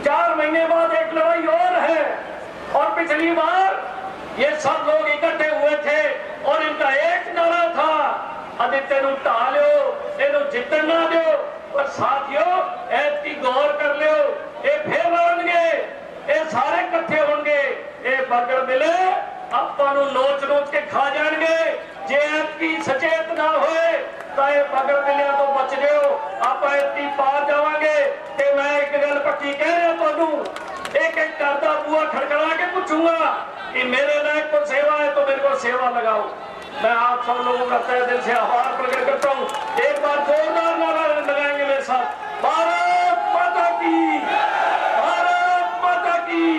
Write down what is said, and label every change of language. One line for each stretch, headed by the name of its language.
Hindi: 4 महीने बाद एक लड़ाई और है, और पिछली बार ये सब लोग इकट्ठे हुए थे और इनका एक नारा था,
Punjabi: आदित्य नु ढा लो, इन्हू जितन ना दो। पर साथियों, ऐत की गौर कर लो, ये फिर लड़नगे, ये सारे इकट्ठे होंगे, ये बगड़ मिले ਆਪਾਂ ਨੂੰ ਨੋਚ ਕੇ ਖਾ ਜਾਣਗੇ। ਜੇ ਐਤਕੀ ਸਚੇਤ ਨਾ ਹੋਏ ਤਾਂ ਇਹ ਬਗੜ ਮਿਲਿਆਂ ਤੋਂ ਬਚ ਜਿਓ, ਆਪਾਂ ਐਤਕੀ ਪਾਰ ਜਾਵਾਂਗੇ। ਤੇ ਮੈਂ ਇੱਕ ਗੱਲ ਪੱਕੀ ਕਹਿ ਰਿਹਾ ਤੁਹਾਨੂੰ,
Hindi: एक एक करता बुआ खड़खड़ा के पूछूंगा कि मेरे लायक को सेवा है तो मेरे को सेवा लगाओ। मैं आप सब लोगों का तहे दिल से आभार प्रकट करता हूँ। एक बार जोरदार नारा लगाएंगे मेरे साथ, भारत माता की, भारत माता की।